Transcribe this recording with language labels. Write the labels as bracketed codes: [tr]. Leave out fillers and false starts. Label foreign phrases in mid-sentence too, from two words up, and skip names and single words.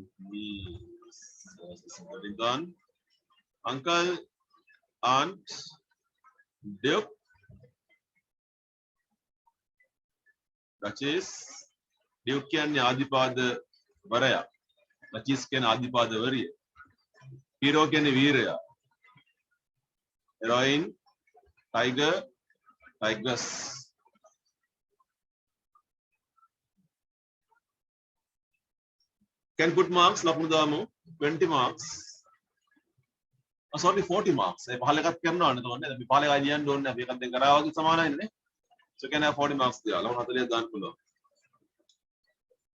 [en] Niece, done. Uncle, aunt, duke, duchess, duke [si] කියන්නේ ආදිපාද වරයා. duchess කියන්නේ ආදිපාද වරිය. hero කියන්නේ වීරයා. [en] heroine, tiger, tigress. Can put marks, [si] ලකුණු දාමු. [en] 20 marks. Sorry, 40 marks. [si] ඒ පහල එකක් කරනවා නේද? තෝරන්නේ. අපි පහල එකයි ලියන්න ඕනේ. අපි එකක් දෙක කරා වගේ සමානයිනේ. [en] So can have 40 marks [si] තියලා. ලකුණු 40ක් දාන්න පුළුවන්.